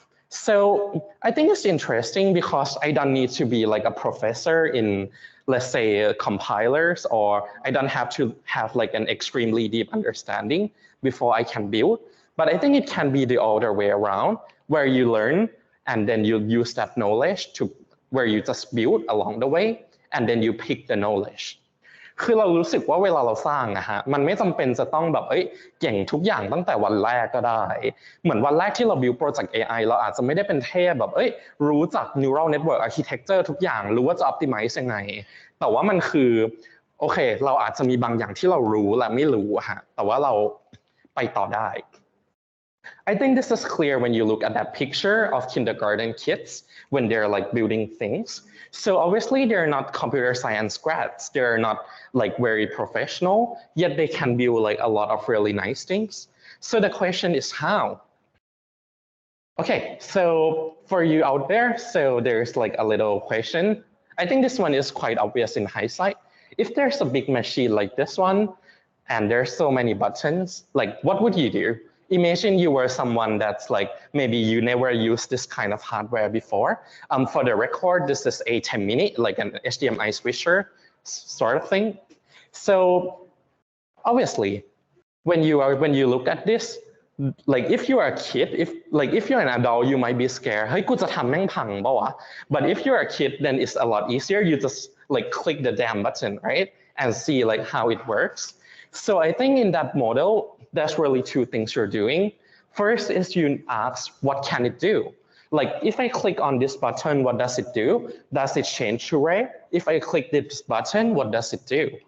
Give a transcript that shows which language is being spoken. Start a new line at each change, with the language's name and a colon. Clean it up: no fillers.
English: So I think it's interesting because I don't need to be like a professor in, let's say, compilers, or I don't have to have like an extremely deep understanding before I can build. But I think it can be the other way around, where you learn and then you use that knowledge to where you just build along the way, and then you pick the knowledge.
Thai: คือเรารู้สึกว่าเวลาเราสร้างอะฮะมันไม่จำเป็นจะต้องแบบเก่งทุกอย่างตั้งแต่วันแรกก็ได้เหมือนวันแรกที่เรา build project AI เราอาจจะไม่ได้เป็นเทพแบบรู้จัก neural network architecture ทุกอย่างรู้ว่าจะ optimize ยังไงแต่ว่ามันคือโอเคเราอาจจะมีบางอย่างที่เรารู้และไม่รู้ฮะแต่ว่าเราไปต่อได้
English: I think this is clear when you look at that picture of kindergarten kids when they're like building things. So obviously they're not computer science grads. They're not like very professional, yet they can build like a lot of really nice things. So the question is how? Okay, so for you out there, so there's like a little question. I think this one is quite obvious in hindsight. If there's a big machine like this one, and there's so many buttons, like what would you do? Imagine you were someone that's like, maybe you never used this kind of hardware before. For the record, this is a 10-minute, like an HDMI switcher sort of thing. So obviously, when you look at this, like if you are a kid, if you're an adult, you might be scared.
Thai: เฮ้ยกูจะทำแม่งพังเปล่าวะ
English: But if you're a kid, then it's a lot easier. You just like click the damn button, right? And see like how it works. So I think in that model, there's really 2 things you're doing. First is you ask, what can it do? Like if I click on this button, what does it do? Does it change to red? If I click this button, what does it do?